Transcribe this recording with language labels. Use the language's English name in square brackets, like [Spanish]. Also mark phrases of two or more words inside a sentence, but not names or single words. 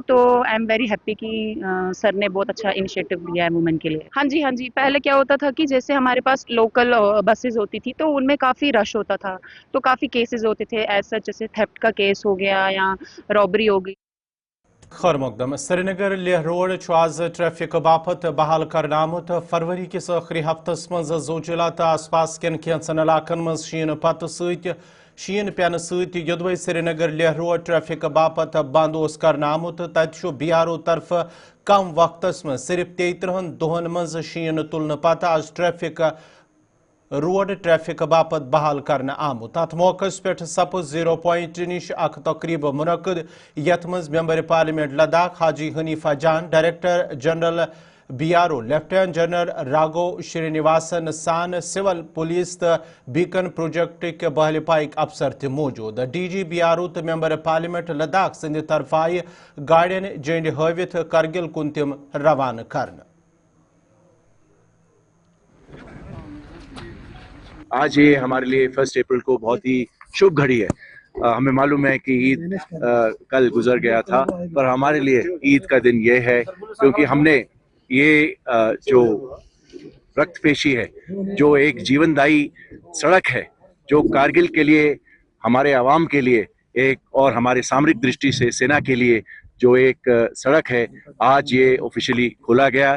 [Hindi] तो [English] I am very happy [Hindi] कि सर ने बहुत अच्छा इनिशिएटिव लिया है वुमेन के लिए। हाँ जी, पहले क्या होता था कि जैसे हमारे पास लोकल बसेस होती थी तो उनमें काफ़ी रश होता था, तो काफ़ी केसेस होते थे [English] as such, [Hindi] जैसे थेफ्ट का केस हो गया या रॉबरी हो गई। [Kashmiri] खैर मकदम श्रीनगर लेह रोड आज ट्रैफिक बापत बहाल कर आमुत। फरवरी किस आखिरी हफ्तस मज जोजिला तो आस पास कन कैंचन इलाकन मज शीन पत शीन पेन सदवे श्रीनगर लेह रोड ट्रैफिक बापत बंद कर आमुत। तत BRO तरफ कम वक्तस में सिर्फ 33 दोहन मज शीन तुलन पत आज [English] road traffic [Kashmiri] बापत बहाल करने आमुत। अत मौके पे सपज 0 पॉइंट निश अख तकरीब मुनक़द यथ मज [English] member parliament [Kashmiri] लद्दाख हाजी हनीफा जान, [English] director general [Kashmiri] BRO [English] lieutenant general [Kashmiri] राघव श्रीनिवासन सान, [English] civil police [Kashmiri] तो बीकन प्रोजेक्ट के बहल पाइक अफसर थे मौजूद। DG BRO तो [English] member parliament [Kashmiri] लद्दाख संद तरफ आय गाड़ियन झंड हवित करगिल कुन तम रवाना करने। [Hindi] आज ये हमारे लिए 1 अप्रैल को बहुत ही शुभ घड़ी है। हमें मालूम है कि ईद कल गुजर गया था, पर हमारे लिए ईद का दिन ये है क्योंकि हमने ये जो रक्तपेशी है, जो एक जीवनदायी सड़क है, जो कारगिल के लिए, हमारे आवाम के लिए एक, और हमारे सामरिक दृष्टि से सेना के लिए जो एक सड़क है, आज ये ऑफिशियली खोला गया।